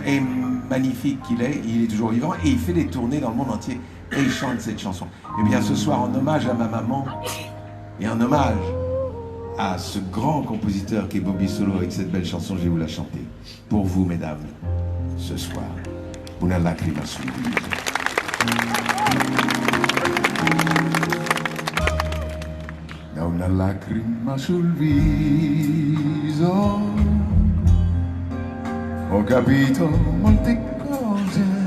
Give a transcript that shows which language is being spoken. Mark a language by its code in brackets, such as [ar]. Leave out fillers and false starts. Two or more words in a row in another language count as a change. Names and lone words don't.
[fr] Et magnifique qu'il est, il est toujours vivant. Et il fait des tournées dans le monde entier. Et il chante cette chanson. Eh bien, ce soir, en hommage à ma maman, et en hommage à ce grand compositeur qui est Bobby Solo, avec cette belle chanson, je vais vous la chanter. Pour vous, mesdames, ce soir. [it] Una lacrima sul viso. Da una lacrima sul viso ho capito molte cose.